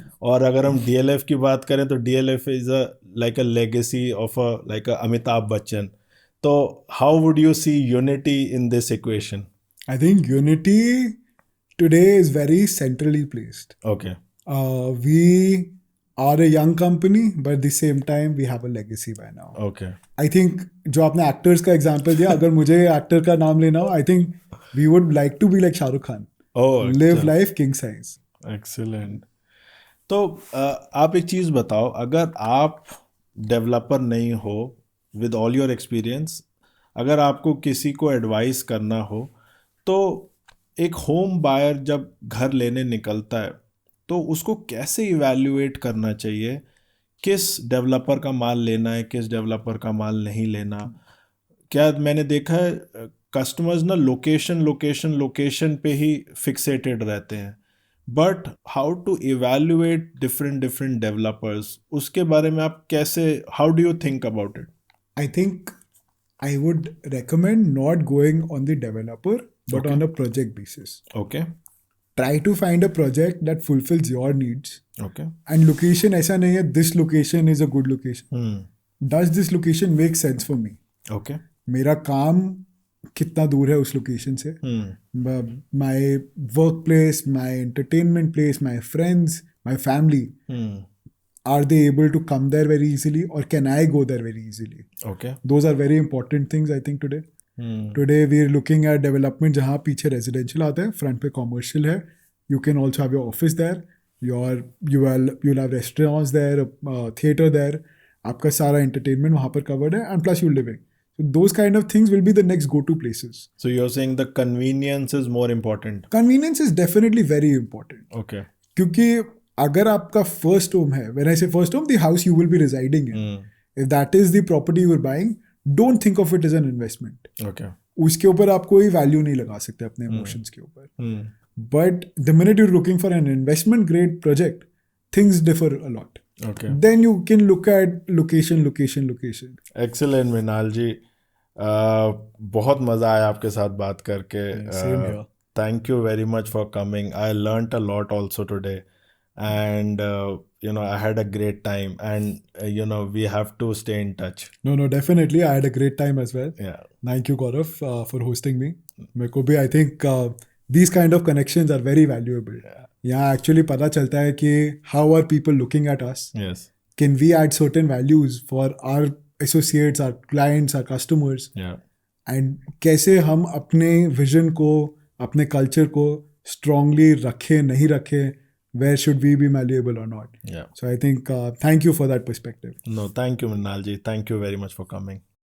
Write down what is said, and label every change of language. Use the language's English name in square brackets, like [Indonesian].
[Hindi] और अगर हम DLF की बात करें तो [English] DLF is a like a legacy of a like a Amitabh Bachchan. तो how would you see unity in this equation? I think unity today is very centrally placed. Okay. We are a young company, but at the same time we have a legacy by now. Okay. I think [Hindi] जो आपने actors का example दिया, अगर मुझे actor का नाम लेना हो, [English] I think we would like to be like Shahrukh Khan. Oh, Live life king size. Excellent. [Hindi] तो आप एक चीज़ बताओ, अगर आप डेवलपर नहीं हो, [English] with all your experience, [Hindi] अगर आपको किसी को एडवाइस करना हो तो एक होम बायर जब घर लेने निकलता है तो उसको कैसे इवैल्यूएट करना चाहिए, किस डेवलपर का माल लेना है, किस डेवलपर का माल नहीं लेना? क्या मैंने देखा है कस्टमर्स ना लोकेशन पे ही फिक्सेटेड रहते हैं, [English] but how to evaluate different developers, [Hindi] उसके बारे में आप कैसे, [English] How do you think about it? I think I would recommend not going on the developer, but Okay. on a project basis. Okay. try to find a project that fulfills your needs. Okay. And location [Hindi] ऐसा नहीं है [English] this location is a good location. Hmm. Does this location make sense for me? Okay. [Hindi] मेरा काम कितना दूर है उस location से? Hmm. [English] My workplace, my entertainment place, my friends, my family, Hmm. are they able to come there very easily, or can I go there very easily? Okay. Those are very important things, I think, today. Hmm. Today we are looking at development [Hindi] जहाँ पीछे residential आता है, front पे commercial है. [English] You can also have your office there. You'll have restaurants there, theater there. [Hindi] आपका सारा entertainment वहाँ पर covered है, [English] and plus you're living. So those kind of things will be the next go-to places. So you're saying the convenience is more important. Convenience is definitely very important. Okay. [Hindi] क्योंकि अगर आपका first home है, [English] when I say first home, the house you will be residing in. Hmm. If that is the property you're buying, don't think of it as an investment. Okay. [Hindi] उसके ऊपर आप कोई value नहीं लगा सकते अपने emotions के ऊपर. Hmm. [English] But the minute you're looking for an investment grade project, things differ a lot. Okay. Then you can look at location. [Hindi] Excellent, Mrinal जी. बहुत मज़ा आया आपके साथ बात करके. [English] Same here. Thank you very much for coming. I learnt a lot also today. And, I had a great time. And, we have to stay in touch. No, definitely. I had a great time as well. Yeah. Thank you, Gaurav, for hosting me. [Hindi] मेरे को भी, [English] I think, these kind of connections are very valuable. [Hindi] यहाँ actually पता चलता है कि [English] how are people looking at us? Yes. Can we add certain values for our associates, our clients, our customers? Yeah. [Hindi] And कैसे हम अपने vision को, अपने culture को strongly रखें, नहीं रखें? [English] Where should we be malleable or not? Yeah. So I think thank you for that perspective. No, thank you, Mrinal ji. Thank you very much for coming.